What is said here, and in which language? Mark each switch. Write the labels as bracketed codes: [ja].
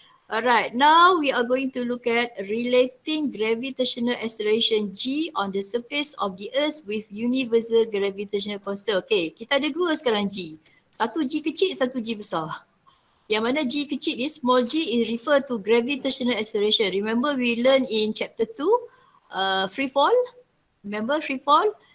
[en] Alright, now we are going to look at relating gravitational acceleration G on the surface of the Earth with universal gravitational constant. [ms] Okay, kita ada dua sekarang G. Satu G kecil, satu G besar. Yang mana G kecil ni, [en] small g is refer to gravitational acceleration. Remember we learn in chapter 2, free fall. Remember free fall?